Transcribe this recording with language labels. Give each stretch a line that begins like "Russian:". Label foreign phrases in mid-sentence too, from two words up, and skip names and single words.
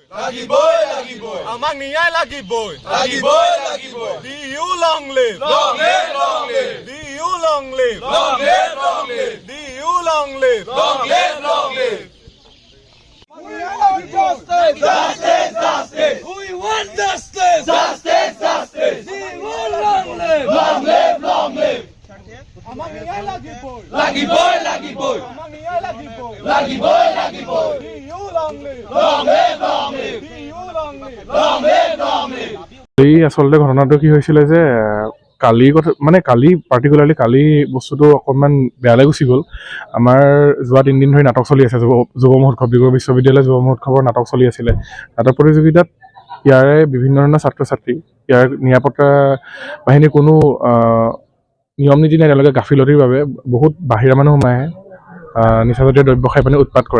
Assamese: লাগিবই লাগিবই আমাক ন্যায় লাগিবই লাগিবই লাগিবই
English: DU long live long live long live DU long live long live long live DU long live long live long live Justice! justice justice We want justice! justice justice DU long live! long live long live
Assamese: আমাক ন্যায় লাগিবই লাগিবই লাগিবই আমাক ন্যায় লাগিবই লাগিবই লাগিবই DU long live long live long live DU long live long live long live এই আচলতে ঘটনাটো কি হৈছিলে যে কালিৰ কথা মানে কালি পাৰ্টিকুলাৰলি কালি বস্তুটো অকণমান বেয়ালৈ গুচি গ'ল। আমাৰ যোৱা 3 দিন ধৰি নাটক চলি আছে যুৱ মহোৎসৱ ডিব্ৰুগড় বিশ্ববিদ্যালয় যুৱ মহোৎসৱৰ নাটক চলি আছিলে। নাটক প্ৰতিযোগিতাত ইয়াৰে বিভিন্ন ধৰণৰ ছাত্ৰ ছাত্ৰী ইয়াৰ নিৰাপত্তা বাহিনীৰ কোনো নিয়ম নীতি নাই, তেওঁলোকে গাফিলতিৰ বাবে বহুত বাহিৰা মানুহ সোমাই আহে, নিচাজাতীয় দ্ৰব্য খাই পানি উৎপাত কৰে।